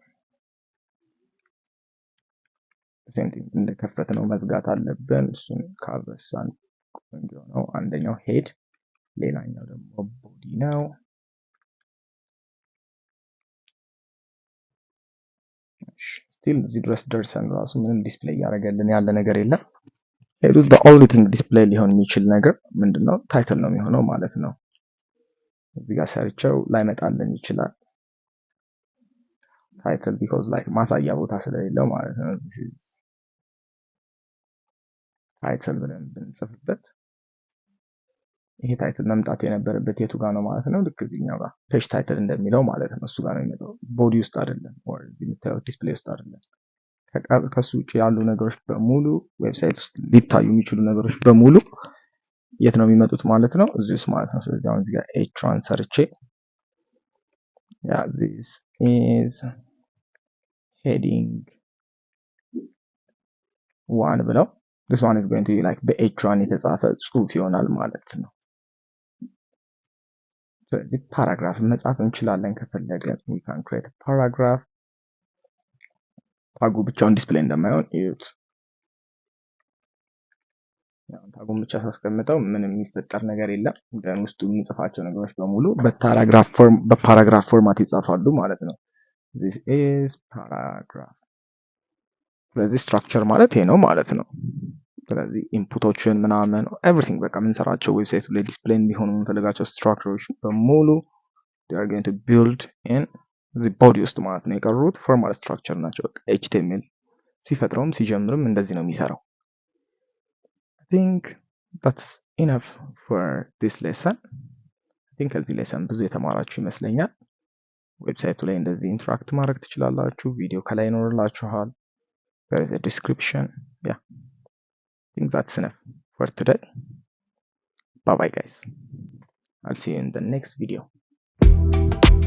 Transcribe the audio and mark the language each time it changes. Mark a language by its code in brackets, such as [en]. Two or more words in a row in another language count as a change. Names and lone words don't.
[am] ሴንቲንግ እንደከፈትነው መዝጋት አለብን። እሱን ካልበሳን ቆንጆ ነው። አንደኛው ሄድ፣ ሌላኛው ደግሞ ቦዲ ነው። ስቲል እዚህ ድረስ ደርሰን ራሱ ምንም ዲስፕሌይ ያደረገልን ያለ ነገር የለም። ሄዱ [en] the only thing [am] ዲስፕሌይ ሊሆን የሚችል ነገር ምንድነው? ታይትል ነው የሚሆነው ማለት ነው። እዚህ ጋር ሰርቸው ላይመጣልን ይችላል ታይትል [en] because like [am] ማሳያ ቦታ ስለሌለው ማለት ነው። ታይትል ብለን ብንጽፍበት ይሄ ታይትል መምጣት የነበረበት የቱ ጋር ነው ማለት ነው? ልክ እዚህኛው ጋር ፔጅ ታይትል እንደሚለው ማለት ነው። እሱ ጋር ነው የሚመጣው፣ ቦዲ ውስጥ አይደለም or እዚህ የምታዩት ዲስፕሌይ ውስጥ አይደለም። ከሱ ውጪ ያሉ ነገሮች በሙሉ ዌብሳይት ውስጥ ሊታዩ የሚችሉ ነገሮች በሙሉ የት ነው የሚመጡት ማለት ነው? እዚህ ውስጥ ማለት ነው። ስለዚህ አሁን እዚህ ጋር h1 ሰርቼ [en] this is heading 1 [am] ብለው [en] this one is going to be like [am] በh1 የተጻፈ ጽሁፍ ይሆናል ማለት ነው። ስለዚህ ፓራግራፍ መጻፍ እንችላለን ከፈለገን [en] we can create a paragraph [am] ታጉ ብቻውን ዲስፕሌይ እንደማይሆን እዩት። ታጉን ብቻ ሳስቀምጠው ምንም የሚፈጠር ነገር የለም። ግን ውስጡ የሚጽፋቸው ነገሮች በሙሉ በፓራግራፍ ፎርማት ይጻፋሉ ማለት ነው። [en] this is paragraph። [am] ስለዚህ ስትራክቸር ማለት ይሄ ነው ማለት ነው። ስለዚህ ኢንፑቶችን ምናምን ኤቭሪቲንግ በቃ የምንሰራቸው ዌብሳይቱ ላይ ዲስፕሌይ እንዲሆኑ የምንፈልጋቸው ስትራክቸሮች በሙሉ [en] they are going to build in the body [am] ውስጥ ማለት ነው። የቀሩት ፎርማል ስትራክቸር ናቸው። በቃ HTML ሲፈጥረውም ሲጀምርም እንደዚህ ነው የሚሰራው። [en] I think that's enough for this lesson. I think [am] ከዚህ ሌሰን ብዙ የተማራችሁ ይመስለኛል። ዌብሳይቱ ላይ እንደዚህ ኢንተራክት ማድረግ ትችላላችሁ። ቪዲዮ ከላይ ይኖርላችኋል። [en] there is a description. Yeah, I think that's enough for today. Bye bye guys, I'll see you in the next video.